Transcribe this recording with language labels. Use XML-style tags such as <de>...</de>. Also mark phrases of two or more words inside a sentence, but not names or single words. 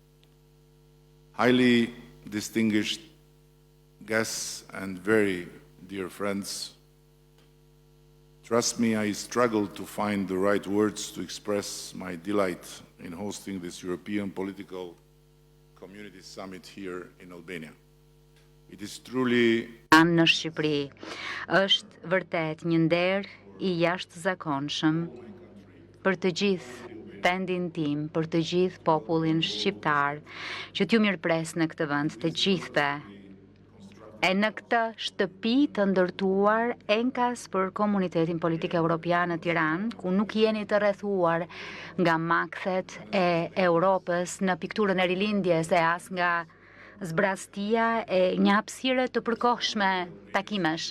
<en>Highly distinguished guests and very dear friends, trust me, I struggled to find the right words to express my delight in hosting this European Political Community Summit here in Albania. It is truly...</en> <sq>Në Shqipëri është vërtet një nder I jashtëzakonshëm për të gjithë vendin tim, për të gjithë popullin shqiptar, që t'ju mirëpres në këtë vend të gjithëve. E në këtë shtëpi të ndërtuar enkas për komunitetin politik evropian në Tiranë, ku nuk jeni të rrethuar nga makthet e Europës në pikturën e rilindjes e as nga zbrastia e një hapësire të përkohshme takimesh.</sq>